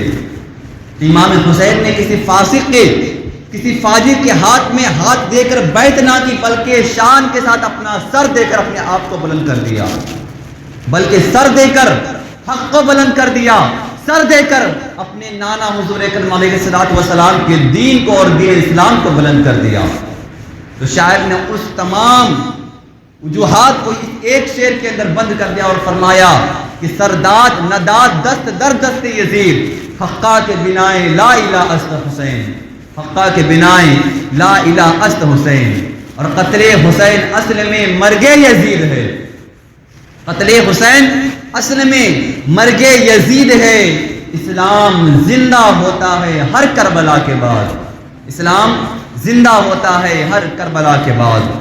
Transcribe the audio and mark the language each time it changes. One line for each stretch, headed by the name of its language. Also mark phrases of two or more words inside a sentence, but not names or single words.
Urdu: امام حسین نے کسی فاسق کے، کسی فاجر کے ہاتھ میں ہاتھ دے کر بیعت نہ کی بلکہ شان کے ساتھ اپنا سر دے کر اپنے آپ کو بلند کر دیا، بلکہ سر دے کر حق کو بلند کر دیا، سر دے کر اپنے نانا حضور اکرم
Arabic: علیہ الصلوۃ والسلام
Urdu: کے دین کو اور دین اسلام کو بلند کر دیا. تو شاعر نے اس تمام وجوہات کو ایک شعر کے اندر بند کر دیا اور فرمایا کہ
Persian: سرداد نداد دست در دست یزید، حقا کے بنائے لا الہ است حسین، حقا کے بنائے لا الہ است حسین.
Urdu: اور قتل حسین اصل میں مرگ یزید ہے، قتل حسین اصل میں مرگ یزید ہے. اسلام زندہ ہوتا ہے ہر کربلا کے بعد، اسلام زندہ ہوتا ہے ہر کربلا کے بعد.